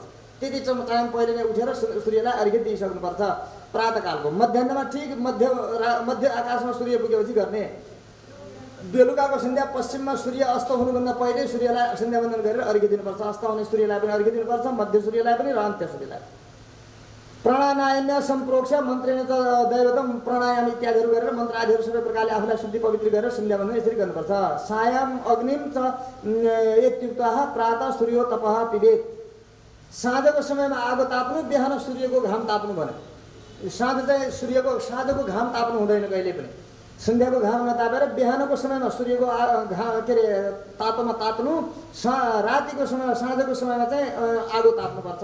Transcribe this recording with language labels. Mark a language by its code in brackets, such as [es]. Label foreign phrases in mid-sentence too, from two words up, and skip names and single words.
[ne] त्यति टाइम पहिले नै उठेर सूर्यलाई अर्घ्य दिइसक्नुपर्छ प्रातःकालको। मध्याह्नमा ठिक मध्य आकाशमा सूर्य पुगेपछि गर्ने। बेलुकाको सन्ध्या पश्चिममा सूर्य अस्त हुनुभन्दा पहिले सूर्यलाई सन्ध्या वन्दन गरेर अर्घ्य दिनुपर्छ। अस्त हुने सूर्यलाई पनि अर्घ्य दिनुपर्छ, मध्य सूर्यलाई पनि र अन्त्य सूर्यलाई। [sa] प्राणायाम सम्प्रोक्ष मन्त्रेण च दैवतम [ne] प्राणायाम इत्यादिहरू गरेर मन्त्रादिहरू सबै प्रकारले आफूलाई शुद्धि पवित्र गरेर सन्ध्या वन्दन यसरी गर्नुपर्छ। [sa] सायं अग्निम च इत्युक्तः प्रातः सूर्यो तपः पिबेत। [ne] साँझको समयमा आगो ताप्नु, बिहान सूर्यको घाम ताप्नु भने। साँझ चाहिँ साँझको घाम ताप्नु हुँदैन कहिले पनि। सन्ध्याको घाम नतापेर बिहानको समयमा सूर्यको के अरे तातोमा ताप्नु, रातिको समयमा साँझको समयमा चाहिँ आगो ताप्नुपर्छ।